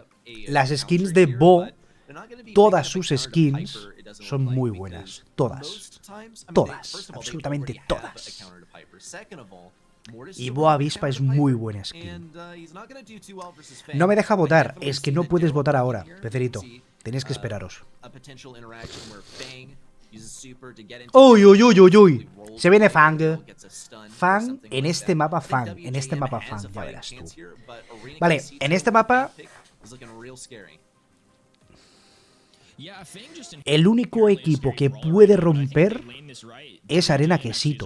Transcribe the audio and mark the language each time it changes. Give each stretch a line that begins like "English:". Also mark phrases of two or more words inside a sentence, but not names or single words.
Spanish: Las skins de Bo, todas sus skins son muy buenas. Todas. Todas. Absolutamente todas. Y Bo Avispa es muy buena skin. No me deja votar. Es que no puedes votar ahora, Pecerito. Tenéis que esperaros. Uy, uy, uy, uy, uy. Se viene Fang. Fang en este mapa, Fang. En este mapa, Fang. Ya verás tú. Vale, en este mapa... El único equipo que puede romper es Arena Quesito.